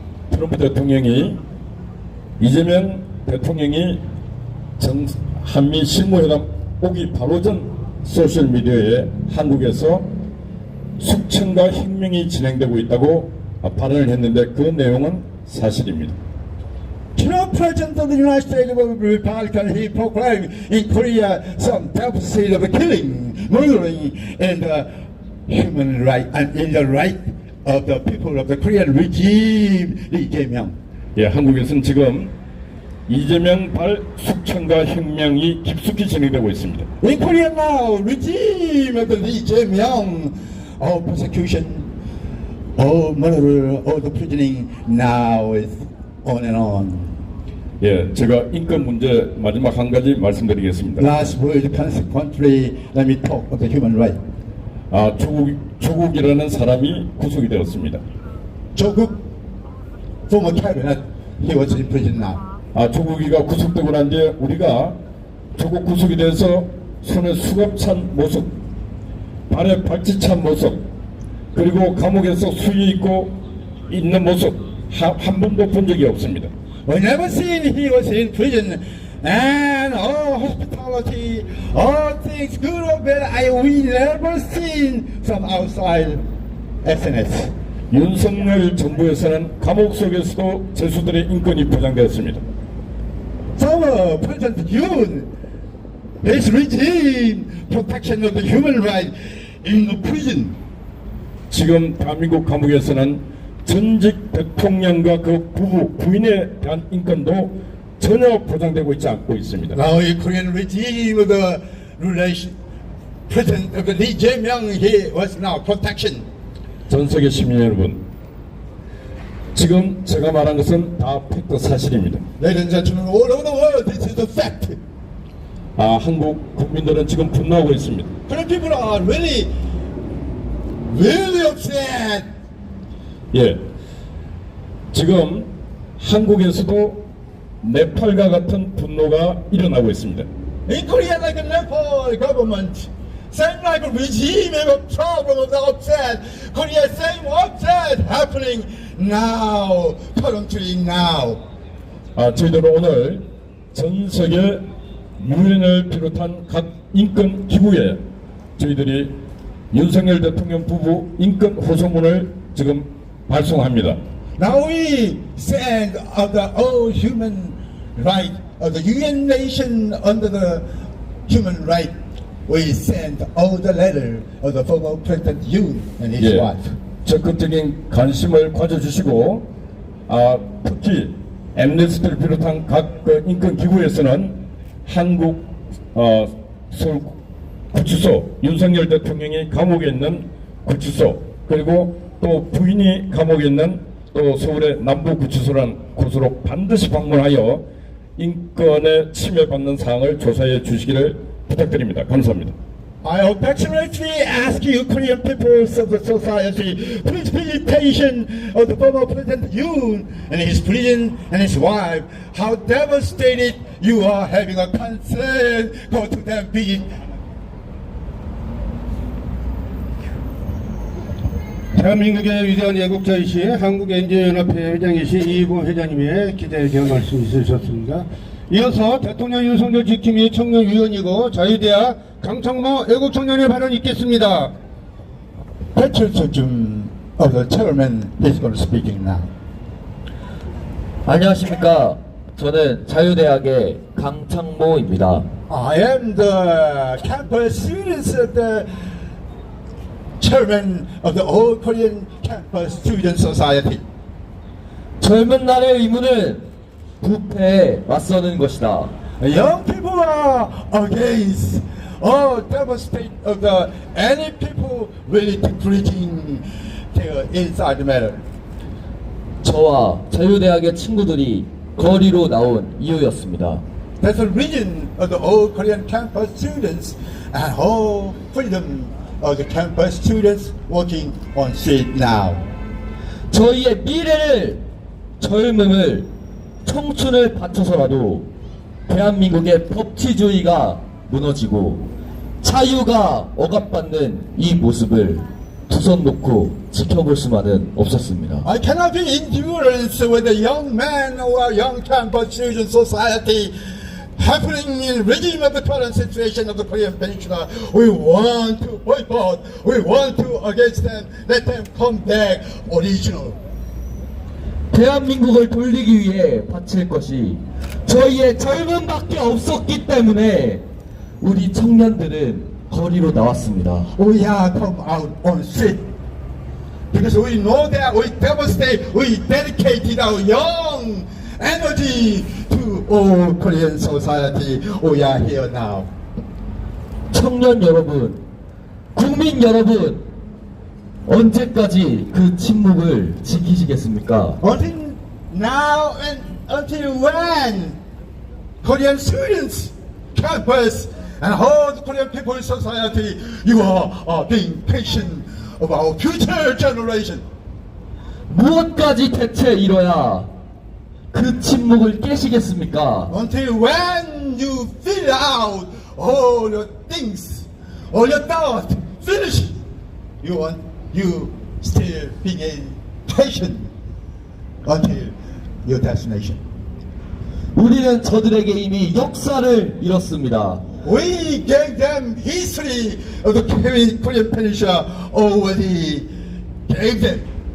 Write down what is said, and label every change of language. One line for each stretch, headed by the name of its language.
Korean: 트럼프 대통령이 이재명 대통령이 한미 실무회담 오기 바로 전 소셜미디어에 한국에서 숙청과 혁명이 진행되고 있다고 발언을 했는데 그 내용은 사실입니다.
English: Trump, President of the United States of Republican, he proclaimed in Korea some deficit of killing, murdering, and human right and in the right of the people of the Korean regime, Lee Jae-myung.
Korean: 예, 한국에서는 지금 이재명 발 숙청과 혁명이 깊숙이 진행되고 있습니다.
English: In Korea now, regime of the Lee Jae-myung, all persecution, all murder, all the poisoning now is on and on.
Korean: 예, 제가 인권 문제 마지막 한 가지 말씀드리겠습니다.
English: Last word, consequently, let me talk of the human right.
Korean: 조국이라는 사람이 구속이 되었습니다.
English: 조국, former cabinet, he was in prison now.
Korean: 조국이가 구속되고 난 뒤에 우리가 조국 구속이 돼서 손에 수갑 찬 모습, 발에 발찌 찬 모습, 그리고 감옥에서 수위 있고 있는 모습 한 번도 본 적이 없습니다.
English: We never seen he was in prison, and all hospitality, all things good or bad, we never seen from outside SNS.
Korean: 윤석열 정부에서는 감옥 속에서도 죄수들의 인권이 보장되었습니다.
English: Former President Yoon, his regime protection of the human right in the prison.
Korean: 지금 대한민국 감옥에서는 전직 대통령과 그 부인에 대한 인권도 전혀 보장되고 있지 않고 있습니다.
English: Now the Korean regime of the relation, President of the Lee Jae-myung, he was now protection.
Korean: 전 세계 시민 여러분, 지금 제가 말한 것은 다 팩트 사실입니다.
English: Ladies and gentlemen, all over the world, this is the fact.
Korean: 한국 국민들은 지금 분노하고 있습니다.
English: Korean people are really, really upset.
Korean: 예, 지금 한국에서도 네팔과 같은 분노가 일어나고 있습니다.
English: In Korea, like the Nepal government, same like a regime have a problem of the upset. Korea, same upset happening now, currently now.
Korean: 저희들은 오늘 전 세계 유엔을 비롯한 각 인권 기구에 저희들이 윤석열 대통령 부부 인권 호소문을 지금 발송합니다.
English: Now we send of the all human right of the UN nation under the human right. We send all the letter of the former President Yoon and his
Korean: 예,
English: wife.
Korean: 적극적인 관심을 가져주시고 특히 엠네스티를 비롯한 각 인권 기구에서는 한국 서울 구치소 윤석열 대통령이 감옥에 있는 구치소 그리고 또 부인이 감옥에 있는 또 서울의 남부구치소라는 곳으로 반드시 방문하여 인권에 침해받는 사항을 조사해 주시기를 부탁드립니다. 감사합니다.
English: I affectionately ask you, Korean peoples of the society, please pay attention of the former President Yoon and his prison and his wife. How devastated you are having a concern. Go to them, visit.
Korean: 대한민국의 위대한 애국자이신 한국NG연합회 회장이신 이희봉 회장님의 기자회견 말씀 있으셨습니다. 이어서 대통령 윤석열 지킴이 청년위원이고 자유대학 강창모 애국청년의 발언이 있겠습니다.
English: Patriotism of the chairman is going to speaking now.
Korean: 안녕하십니까. 저는 자유대학의 강창모입니다.
English: I am the campus students of the chairman of the All Korean Campus Student Society.
Korean: 젊은 날의 의무는 부패에 맞서는 것이다.
English: Young people are against all devastate of the any people really depleting their inside matter.
Korean: 저와 자유대학의 친구들이 거리로 나온 이유였습니다.
English: That's the reason of the All Korean Campus students and whole freedom of the campus students working on street now.
Korean: 저희의 미래를, 젊음을, 청춘을 바쳐서라도 대한민국의 법치주의가 무너지고 자유가 억압받는 이 모습을 두 손 놓고 지켜볼 수만은 없었습니다.
English: I cannot be endurance with the young man or young campus student society happening in regime of the current situation of the Korean Peninsula. We want to boycott. We want to against them. Let them come back original.
Korean: 대한민국을 돌리기 위해 바칠 것이 저희의 젊음밖에 없었기 때문에 우리 청년들은 거리로 나왔습니다.
English: We are come out on street because we know that we devastate. We dedicated our young energy to all Korean society. We are here now.
Korean: 청년 여러분, 국민 여러분, 언제까지 그 침묵을 지키시겠습니까?
English: Until now and until when Korean students, campus, and whole Korean people in society, you are being patient of our future generation.
Korean: 무엇까지 대체 이뤄야 그 침묵을 깨시겠습니까?
English: Until when you fill out all your things, all your thoughts, finish, you still being patient until your destination.
Korean: 우리는 저들에게 이미 역사를 잃었습니다.
English: We gave them history of the Korean Peninsula already gave them.